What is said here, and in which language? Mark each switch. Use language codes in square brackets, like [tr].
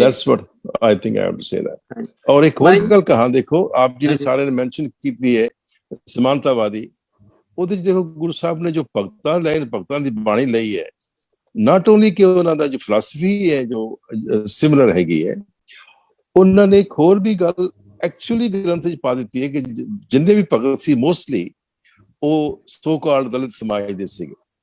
[en] That's what I think I have to say that। [hi] और एक और गल कहा, देखो आप जी ने सारे ने मेंशन की है समानतावादी। [pa] ਉਹਦੇ ਚ ਦੇਖੋ ਗੁਰੂ ਸਾਹਿਬ ਨੇ ਜੋ ਭਗਤਾਂ ਦੀ ਬਾਣੀ ਲਈ ਹੈ, [en] not only [pa] ਕਿ ਉਹਨਾਂ ਦਾ ਜੋ ਫਿਲਾਸਫੀ ਹੈ ਜੋ ਸਿਮਿਲਰ ਹੈਗੀ ਹੈ, ਉਹਨਾਂ ਨੇ ਇੱਕ ਹੋਰ ਵੀ ਗੱਲ ਐਕਚੁਅਲੀ ਗ੍ਰੰਥ 'ਚ ਪਾ ਦਿੱਤੀ ਹੈ ਕਿ ਜਿੰਨੇ ਵੀ ਭਗਤ ਸੀ ਮੋਸਟਲੀ ਉਹ [en] so called [pa] ਦਲਿਤ ਸਮਾਜ ਦੇ ਸੀਗੇ।